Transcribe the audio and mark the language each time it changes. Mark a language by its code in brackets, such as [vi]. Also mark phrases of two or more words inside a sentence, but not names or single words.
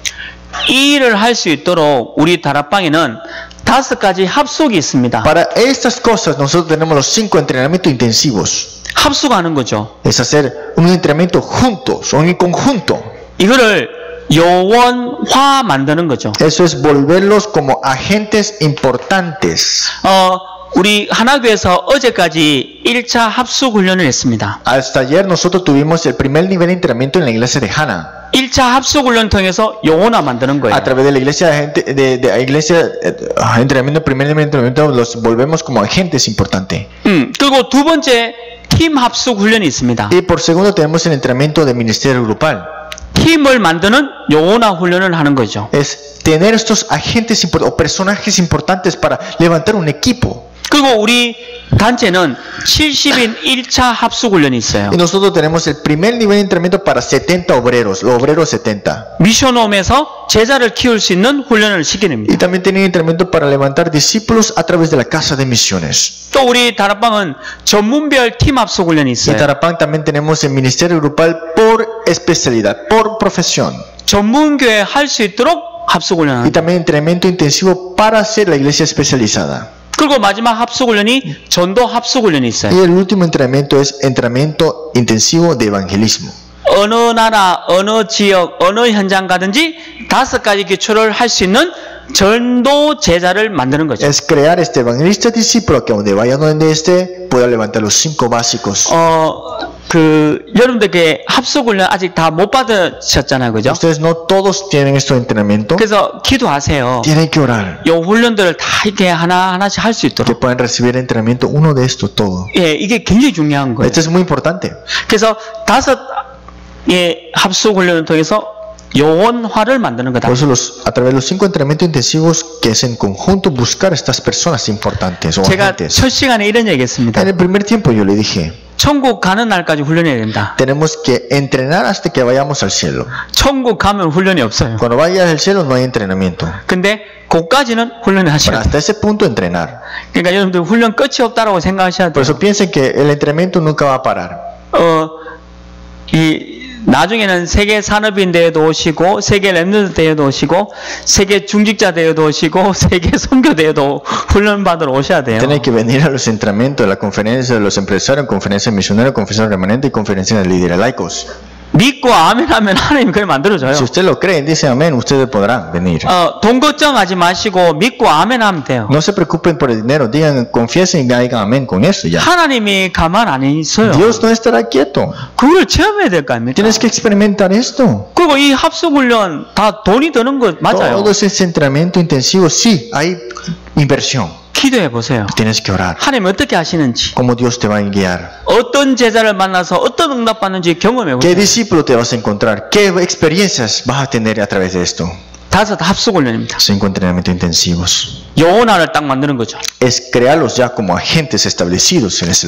[ko] 이 일을 할 수 있도록 우리 다락방에는 5가지 합숙이 있습니다. [es] Para estas cosas, nosotros tenemos los 5 entrenamientos intensivos. [ko] 합숙하는 거죠. [es] Es hacer un entrenamiento juntos, o en conjunto. [ko] 이거를 요원화 만드는 거죠. [es] Eso es volverlos como agentes importantes. [ko] 우리 하나교에서 어제까지 1차 합숙 훈련을 했습니다. [es] Hasta ayer nosotros tuvimos el primer nivel de entrenamiento en la iglesia de Hana. [ko] 1차 합숙 훈련 통해서 영혼화 만드는 거예요. [es] A través de la iglesia de iglesia entrenamiento, primer nivel de entrenamiento, los volvemos como agentes importantes. [ko] 그리고 두 번째 팀 합숙 훈련이 있습니다. [es] Y por segundo tenemos el entrenamiento de ministerio grupal. [ko] 팀을 만드는 영혼화 훈련을 하는 거죠. [es] Es tener estos agentes o personajes importantes para levantar un equipo. [ko] 그리고 우리 단체는 70인 1차 합숙 훈련이 있어요. [es] Y nosotros tenemos el primer nivel de entrenamiento para 70 obreros, los obreros 70. [ko] 미션홈에서 제자를 키울 수 있는 훈련을 시키는입니다. [es] Y también tienen entrenamiento para levantar discípulos a través de la casa de misiones. [ko] 또 우리 다락방은 전문별 팀 합숙 훈련이 [es] Y [ko] 있어요. [es] en Tarapán también tenemos el ministerio grupal por especialidad, por profesión. [ko] 전문교회 할 수 있도록 합숙 [es] Y [ko] 훈련을. [es] también entrenamiento intensivo para hacer la iglesia especializada. [ko] 그리고 마지막 합숙 훈련이 전도 합숙 훈련이 [es] Y [ko] 있어요. [es] el último entrenamiento es entrenamiento intensivo de evangelismo. [ko] 어느 나라, 어느 지역, 어느 현장 가든지 5가지 기초를 할 수 있는 전도 제자를 만드는 거죠. [es] Es crear este evangelista discípulo que donde vaya donde esté pueda levantar los 5 básicos. [ko] 여러분들께 합숙 훈련 아직 다 못 받으셨잖아요, 그죠? [es] Ustedes no todos tienen este entrenamiento. [ko] 그래서 기도하세요. [es] Tienen que orar. [ko] 이 훈련들을 다 이렇게 하나씩 할 수 [es] Que [ko] 있도록. [es] puedan recibir entrenamiento uno de estos todo. [ko] 예, 이게 굉장히 중요한 거예요. [es] Esto es muy importante. [ko] 그래서 5의 합숙 훈련을 통해서 영혼화를 만드는 거다. [es] Por eso a través de los 5 entrenamientos intensivos que es en conjunto buscar estas personas importantes o [ko] 제가 [es] agentes. [ko] 첫 시간에 이런 얘기했습니다. [es] En el primer tiempo yo le dije, [ko] 천국 가는 날까지 훈련해야 된다. [es] tenemos que entrenar hasta que vayamos al cielo. [ko] 천국 가면 훈련이 없어요. [es] Cuando vayas al cielo no hay entrenamiento. [ko] 근데 그까지는 훈련을 [es] Pero [ko] 하셔야 돼요. [es] hasta ese punto entrenar. [ko] 그러니까 여러분들 훈련 끝이 없다라고 생각하셔야 [es] Por [ko] 돼요. [es] eso piensen que el entrenamiento nunca va a parar. [ko] 나중에는 세계 산업인 대회도 오시고, 세계 랩런트 대회도 오시고, 세계 중직자 대회도 오시고, 세계 선교 대회도 훈련 받으러 오셔야 돼요. [es] Tienen que venir a los entrenamientos, a la conferencia de los empresarios, conferencia misionera, conferencia remanente y conferencia de líderes laicos. [ko] 믿고 아멘하면 하나님이 그걸 만들어줘요. [es] Si usted lo cree, dice amén, ustedes podrán venir. [ko] 돈 걱정하지 마시고 믿고 아멘하면 돼요. [es] No se preocupen por el dinero, digan, confiesen y digan amén con eso ya. [ko] 하나님이 가만 안 있어요. [es] Dios no estará quieto. [ko] 그걸 체험해야 될 거 아닙니까? [es] Tienes que experimentar esto. [ko] 그리고 이 합숙훈련 다 돈이 드는 거 맞아요. [es] Todo ese entrenamiento intensivo, sí, hay inversión. [ko] 기도해 보세요. [es] Tienes que orar. [ko] 하나님 어떻게 하시는지, [es] Cómo Dios te va a guiar. [ko] 어떤 제자를 만나서 어떤 응답 받는지 경험해 [es] ¿Qué [ko] 보세요. [es] discípulo te vas a encontrar? ¿Qué experiencias vas a tener a través de esto? [ko] 5 합숙훈련입니다. [es] 5 entrenamientos intensivos. [ko] 영혼화를 딱 만드는 거죠. [es] Es crearlos ya como agentes establecidos en ese